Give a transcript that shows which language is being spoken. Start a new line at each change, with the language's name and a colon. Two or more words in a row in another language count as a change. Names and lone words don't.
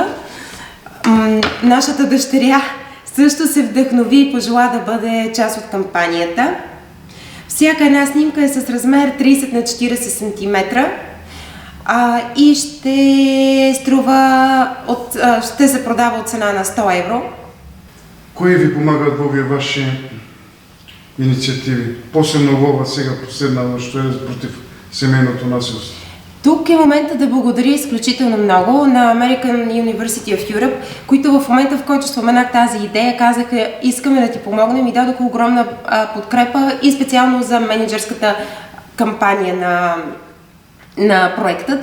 Bulgarian: Нашата дъщеря също се вдъхнови и пожела да бъде част от кампанията. Всяка една снимка е с размер 30 на 40 см и ще се продава от цена на 100 евро.
Macedonian: Кои ви помагат во овие ваши инициативи? Посебно во ова сега последна, што е против семейното насилство.
Bulgarian: Тук е момента да благодаря изключително много на American University of Europe, които в момента, в който споменах тази идея, казаха: искаме да ти помогнем, и дадоха огромна подкрепа и специално за менеджерската кампания на проектът.